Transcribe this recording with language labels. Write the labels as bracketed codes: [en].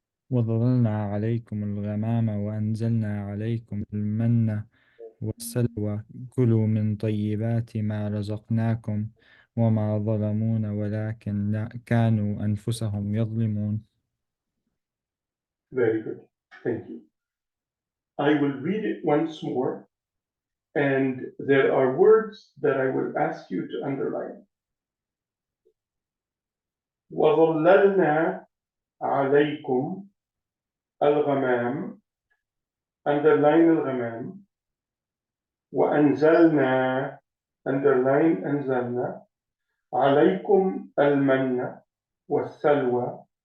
[ar] وظللنا عليكم الغمام وأنزلنا عليكم المن والسلوى كلوا من طيبات ما رزقناكم وما ظلمونا ولكن كانوا أنفسهم يظلمون. [en] Very good. Thank you. I will read it once more, and there are words that I will ask you to underline. [ar] وظللنا عليكم الغمام, [en] underline [ar] الغمام, وأنزلنا, underline أنزلنا, عليكم المن والسلوى,